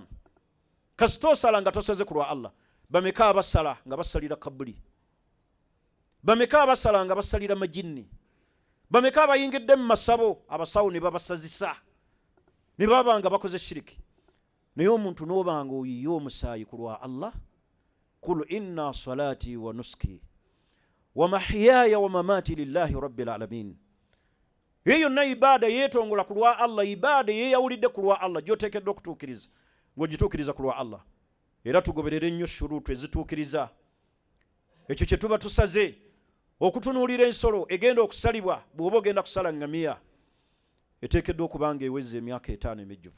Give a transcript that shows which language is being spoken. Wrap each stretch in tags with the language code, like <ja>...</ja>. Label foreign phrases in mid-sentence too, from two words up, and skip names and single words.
<lg>Kasita osala nga tosaze ku lwa Allah, bameka abasala nga basalira kabuli, bameka abasala nga basalira majinni, bameka abayingidde mu masabo abasawo ne babasazisa ne baba nga bakoze shiriki. Naye omuntu n'obanga oyiye omusaayi ku lwa Allah,</lg> <ar>قل إن صلاتي ونسكي ومحياي ومماتي لله رب العالمين.</ar> <lg>Eyo yonna ibaada yeetongola ku lwa Allah, ibaada yeeyawulidde ku lwa Allah gy'oteekeddwa okutuukiriza ng'ogituukiriza ku lwa Allah. Era tugoberere ennyo shuruutu ezituukiriza ekyo kye tuba tusaze. Okutunuulira ensolo egenda okusalibwa, bw'oba ogenda kusala ŋŋamiya, eteekeddwa okuba nga eweza emyaka 5 emijjuvu.</lg>